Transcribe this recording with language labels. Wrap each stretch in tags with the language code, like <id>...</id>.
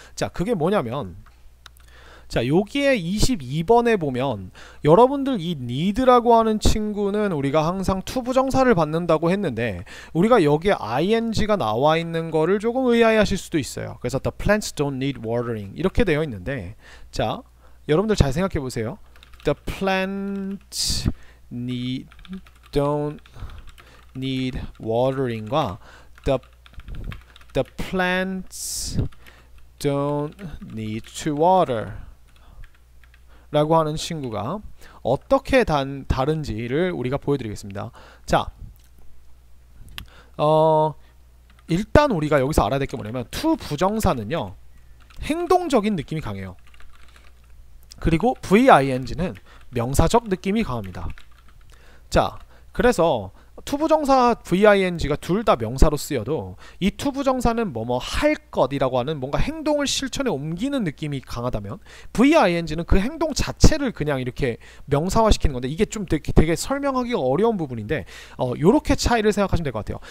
<ko>자, 그게 뭐냐면 자, 여기에 22번에 보면 여러분들 이 need라고 하는 친구는 우리가 항상 투부정사를 받는다고 했는데 우리가 여기에 ing가 나와 있는 거를 조금 의아해하실 수도 있어요. 그래서</ko> <en>the plants don't need watering</en> <ko>이렇게 되어 있는데 자, 여러분들 잘 생각해 보세요.</ko> <en>The plants don't need watering</en> <ko>과</ko> <en>the plants don't need to water</en> <ko>라고 하는 친구가 어떻게 다른지를 우리가 보여드리겠습니다. 자, 일단 우리가 여기서 알아야 될 게 뭐냐면 to 부정사는요 행동적인 느낌이 강해요. 그리고 VING는 명사적 느낌이 강합니다. 자, 그래서 투부정사 VING가 둘 다 명사로 쓰여도 이 투부정사는 뭐뭐 할 것이라고 하는 뭔가 행동을 실천에 옮기는 느낌이 강하다면 VING는 그 행동 자체를 그냥 이렇게 명사화시키는 건데 이게 좀 되게 설명하기가 어려운 부분인데 요렇게 차이를 생각하시면 될 것 같아요.</ko>